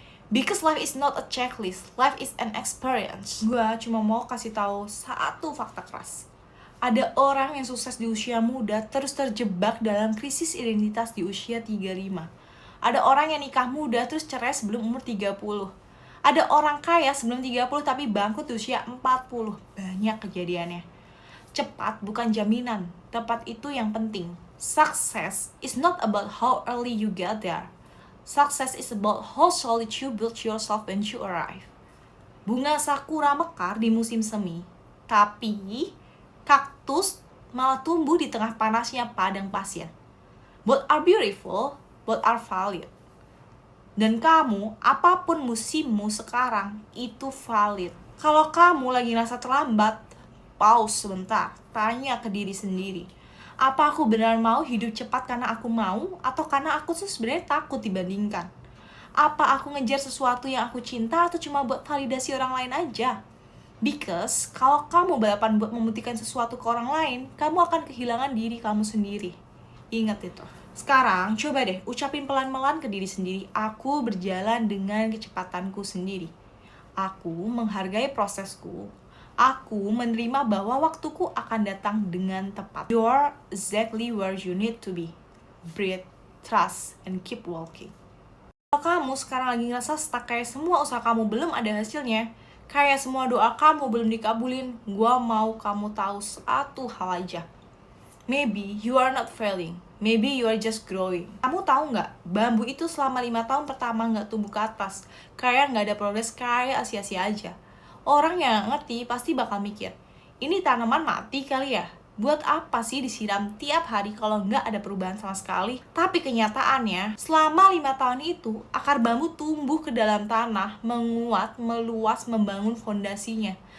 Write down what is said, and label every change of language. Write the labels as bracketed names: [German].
[English] Because life is not a checklist, life is an experience. [Indonesian] Gue cuma mau kasih tahu satu fakta keras. Ada orang yang sukses di usia muda terus terjebak dalam krisis identitas di usia 35. Ada orang yang nikah muda terus cerai sebelum umur 30. Ada orang kaya sebelum 30 tapi bangkrut di usia 40. Banyak kejadiannya. Cepat bukan jaminan, tepat itu yang penting. [English] Success is not about how early you get there. Success is about how solid you build yourself when you arrive. [Indonesian] Bunga sakura mekar di musim semi, tapi kaktus malah tumbuh di tengah panasnya padang pasir. [English] Both are beautiful, both are valid. [Indonesian] Dan kamu, apapun musimmu sekarang, itu valid. Kalau kamu lagi ngerasa terlambat, pause sebentar, tanya ke diri sendiri. Apa aku benar mau hidup cepat karena aku mau, atau karena aku tuh sebenarnya takut dibandingkan? Apa aku ngejar sesuatu yang aku cinta atau cuma buat validasi orang lain aja? Because kalau kamu balapan buat membuktikan sesuatu ke orang lain, kamu akan kehilangan diri kamu sendiri. Ingat itu. Sekarang coba deh ucapin pelan-pelan ke diri sendiri, aku berjalan dengan kecepatanku sendiri. Aku menghargai prosesku. Aku menerima bahwa waktuku akan datang dengan tepat. [English] You're exactly where you need to be. Breathe, trust, and keep walking. [Indonesian] Kalau kamu sekarang lagi ngerasa stuck kayak semua usaha kamu belum ada hasilnya, kayak semua doa kamu belum dikabulin, gua mau kamu tahu satu hal aja. [English] Maybe you are not failing, maybe you are just growing. [Indonesian] Kamu tahu nggak, bambu itu selama 5 tahun pertama nggak tumbuh ke atas, kayak nggak ada progres, kayak sia-sia aja. Orang yang ngerti pasti bakal mikir, ini tanaman mati kali ya? Buat apa sih disiram tiap hari kalau nggak ada perubahan sama sekali? Tapi kenyataannya, selama 5 tahun itu, akar bambu tumbuh ke dalam tanah, menguat, meluas, membangun fondasinya.